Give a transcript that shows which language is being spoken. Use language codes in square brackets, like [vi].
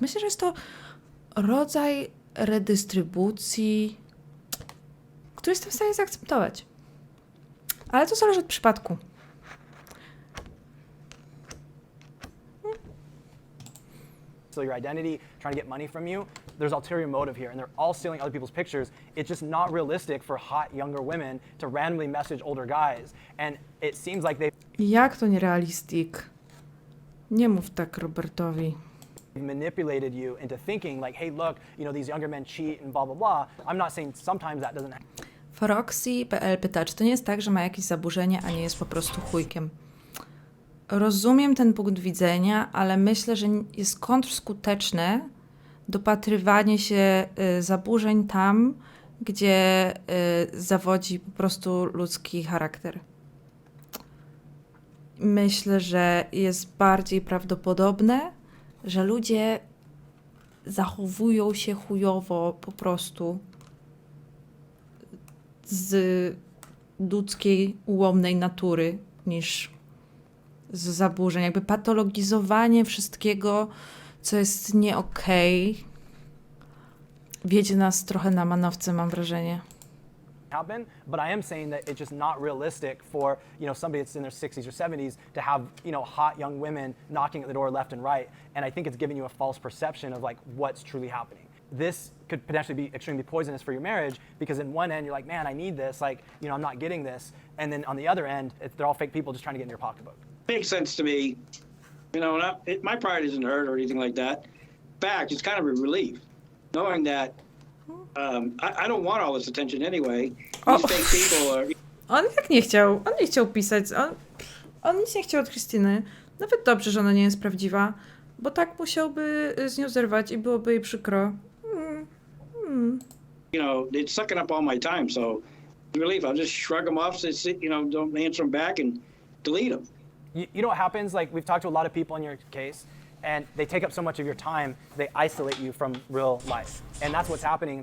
[pl] Myślę, że jest to rodzaj redystrybucji, który jestem w stanie zaakceptować. Ale to zależy od przypadku. [en] Your identity, trying to get money from you. There's ulterior motive here, and they're all stealing other people's pictures. It's just not realistic for hot younger women to randomly message older guys, and it seems like they... [pl] Jak to nierealistik? Nie mów tak Robertowi. [en] manipulated you into thinking like, hey, look, you know, these younger men cheat and blah, blah, blah. I'm not saying sometimes that doesn't happen. [pl] Foroxy.pl pyta, czy to nie jest tak, że ma jakieś zaburzenie, a nie jest po prostu chujkiem? Rozumiem ten punkt widzenia, ale myślę, że jest kontrskuteczne dopatrywanie się zaburzeń tam, gdzie zawodzi po prostu ludzki charakter. Myślę, że jest bardziej prawdopodobne, że ludzie zachowują się chujowo po prostu z ludzkiej, ułomnej natury niż z zaburzeń. Jakby patologizowanie wszystkiego, co jest nie okej, wiedzie nas trochę na manowce, mam wrażenie. [en] Happen, but I am saying that it's just not realistic for, you know, somebody that's in their 60s or 70s to have, you know, hot young women knocking at the door left and right, and I think it's giving you a false perception of like what's truly happening. This could potentially be extremely poisonous for your marriage because in one end you're like, man, I need this, like, you know, I'm not getting this, and then on the other end they're all fake people just trying to get in your pocketbook. Makes sense to me. You know, my pride isn't hurt or anything like that. In fact, it's kind of a relief knowing that I don't want all this attention anyway. These fake people are... [pl] On nie chciał pisać, on nic nie chciał od Christiny. Nawet dobrze, że ona nie jest prawdziwa, bo tak musiałby z nią zerwać i byłoby jej przykro. [en] You know, it's sucking up all my time, so relief. I'll just shrug them off, you know, don't answer them back and delete them. You know what happens? Like, we've talked to a lot of people in your case, and they take up so much of your time, they isolate you from real life. And that's what's happening.